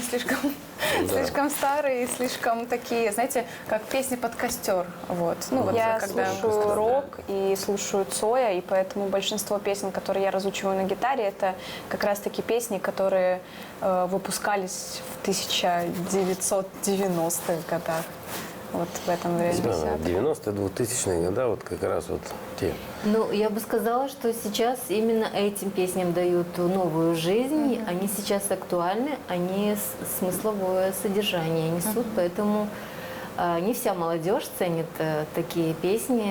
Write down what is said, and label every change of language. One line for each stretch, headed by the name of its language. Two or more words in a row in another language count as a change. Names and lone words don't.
Russian: они слишком старые, слишком такие, знаете, как песни под костер. Вот. Ну, вот Я когда... слушаю рок и слушаю Цоя, и поэтому большинство песен, которые я разучиваю на гитаре, это как раз-таки песни, которые выпускались в 1990-х годах. Вот в этом времени. Да, 90-е, 2000-е года, вот как раз вот те. Ну, я бы сказала, что сейчас именно этим песням дают новую жизнь. Они сейчас актуальны, они смысловое содержание несут, поэтому не вся молодежь ценит такие песни.